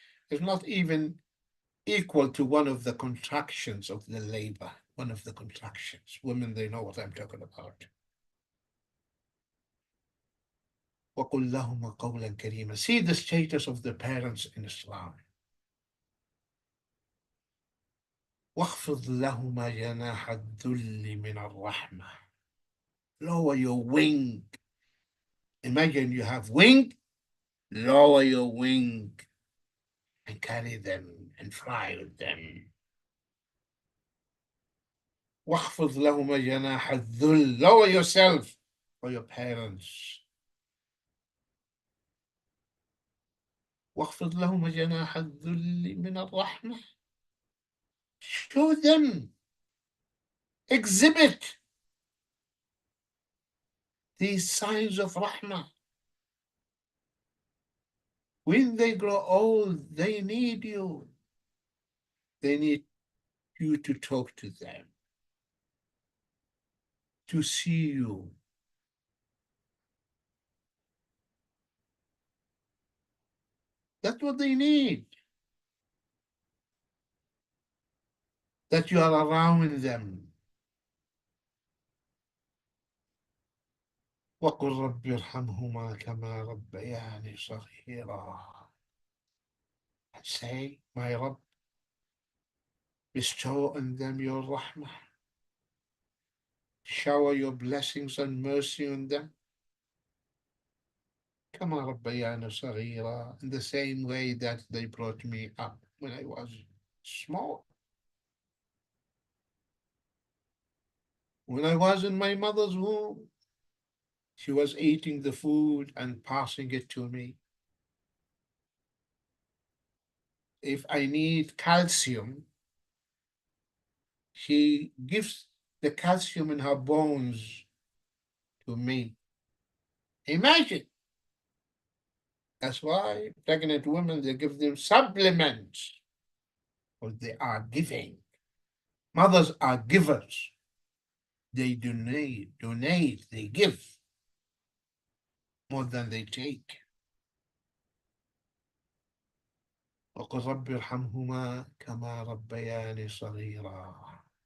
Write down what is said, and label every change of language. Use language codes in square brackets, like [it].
[en] It's not even equal to one of the contractions of the labor. One of the contractions. Women, they know what I'm talking about. [ar] وَقُلْ لَهُمَا قَوْلًا كَرِيمًا. [en] See the status of the parents in Islam. [ar] واخفض لهما جناح الذل من الرحمة. [en] Lower your wing. Imagine you have wing, lower your wing and carry them and fly with them. [ar] واخفض لهما جناح الذل. [en] Lower yourself for your parents. [ar] واخفض لهما جناح الذل من الرحمة. [en] Show them, exhibit these signs of rahmah. When they grow old, they need you. They need you to talk to them, to see you. That's what they need. That you are around them. [ar] وقل رب ارحمهما كما ربياني صغيرا. [en] And say, my Rabb, bestow on them your rahmah. Shower your blessings and mercy on them. [ar] كما ربياني صغيرا. [en] In the same way that they brought me up when I was small. When I was in my mother's womb, she was eating the food and passing it to me. If I need calcium, she gives the calcium in her bones to me. Imagine. That's why pregnant women, they give them supplements, because they are giving. Mothers are givers. They donate, they give more than they take. [ar] وقل رب ارحمهما كما ربياني صغيرا.